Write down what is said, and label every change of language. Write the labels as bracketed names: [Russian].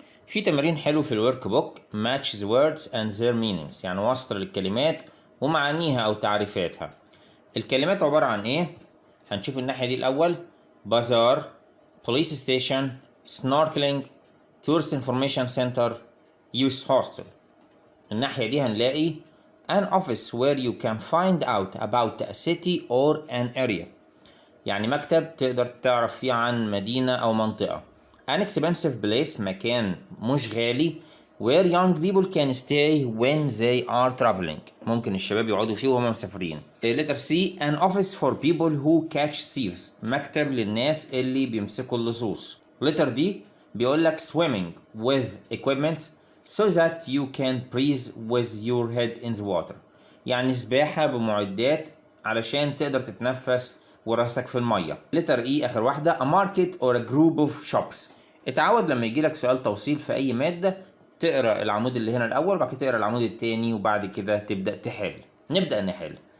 [Arabic] في تمرين حلو في الورك بوك [English] match the words and their meanings، [Arabic] يعني وصل الكلمات ومعانيها أو تعريفاتها. الكلمات عبارة عن إيه؟ هنشوف الناحية دي الأول: بازار، police station، snorkeling، tourist information center، youth hostel. [English] الناحية دي هنلاقي an office where you can find out about a city or an area، [Arabic] يعني مكتب تقدر تعرف فيه عن مدينة أو منطقة. [English] an expensive place، [Arabic] مكان مش غالي [English] where young people can stay when they are traveling، [Arabic] ممكن الشباب يقعدوا فيه وهم مسافرين. [English] letter C an office for people who catch thieves، [Arabic] مكتب للناس اللي بيمسكوا اللصوص. [English] letter D [Arabic] بيقول لك [English] swimming with equipment so that you can breathe with your head in the water، [Arabic] يعني سباحة بمعدات علشان تقدر تتنفس وراسك في المية. [English] letter E [Arabic] آخر واحدة [English] a market or a group of shops. [Arabic] اتعود لما يجيلك سؤال توصيل في أي مادة تقرأ العمود اللي هنا الأول، بعد كده تقرأ العمود التاني، وبعد كده تبدأ تحل. نبدأ نحل.